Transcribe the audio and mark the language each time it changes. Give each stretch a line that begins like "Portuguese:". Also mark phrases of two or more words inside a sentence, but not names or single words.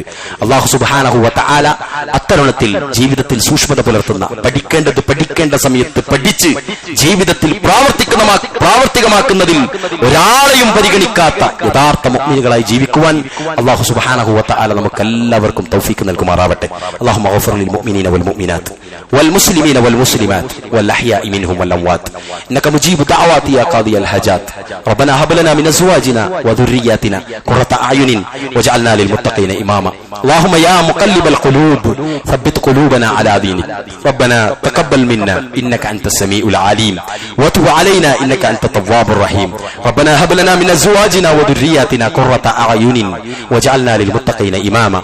Arabic: الله سبحانه وتعالى
Malayalam: അത്തരുണത്തിൽ ജീവിതത്തിൽ സൂക്ഷ്മത പുലർത്തുന്ന, പഠിക്കേണ്ടത് പഠിക്കേണ്ട സമയത്ത് പഠിച്ച് ജീവിതത്തിൽ പ്രാവർത്തികമാക്കുന്നതിൽ ഒരാളെയും പരിഗണിക്കാത്ത യഥാർത്ഥ മുഅ്മിനുകളായി ജീവിക്കുവാൻ
Arabic: الله سبحانه وتعالى
Malayalam: നമുക്ക് എല്ലാവർക്കും തൗഫീഖ് നൽകുമാറാവട്ടെ.
Arabic: اللهم اغفر للمؤمنين والمؤمنات والمسلمين والمسلمات والأحياء منهم والأموات إنك مجيب الدعوات يا قاضي الحاجات ربنا هب لنا من أزواجنا وذرياتنا قرة أعين واجعلنا للمتقين إماما. اللهم يا مقلب القلوب ثبت قلوبنا على دينك. ربنا تقبل منا إنك أنت السميع العليم وتب علينا إنك أنت التواب الرحيم. ربنا هب لنا من أزواجنا وذرياتنا قرة أعين واجعلنا للمتقين إماما.